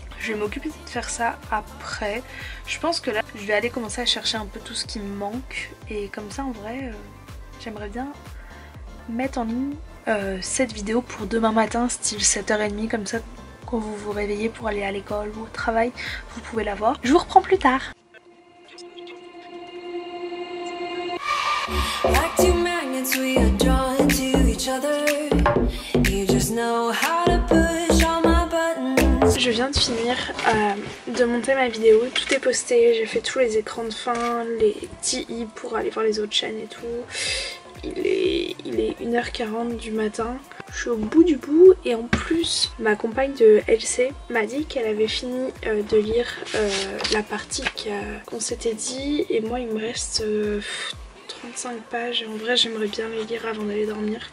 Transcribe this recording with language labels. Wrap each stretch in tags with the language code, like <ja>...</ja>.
<fr>Je vais m'occuper de faire ça après. Je pense que là, je vais aller commencer à chercher un peu tout ce qui me manque. Et comme ça, en vrai, j'aimerais bien mettre en ligne cette vidéo pour demain matin, style 7h30, comme ça, quand vous vous réveillez pour aller à l'école ou au travail, vous pouvez la voir. Je vous reprends plus tard.</fr> <en>Like two magnets, we are drawn to each other. You just know how to push all my buttons.</en> <fr>Je viens de finir de monter ma vidéo, tout est posté, j'ai fait tous les écrans de fin, les TI pour aller voir les autres chaînes et tout. Il est 1h40 du matin, je suis au bout du bout et en plus ma compagne de LC m'a dit qu'elle avait fini de lire la partie qu'on s'était dit et moi il me reste 35 pages et en vrai j'aimerais bien les lire avant d'aller dormir.</fr>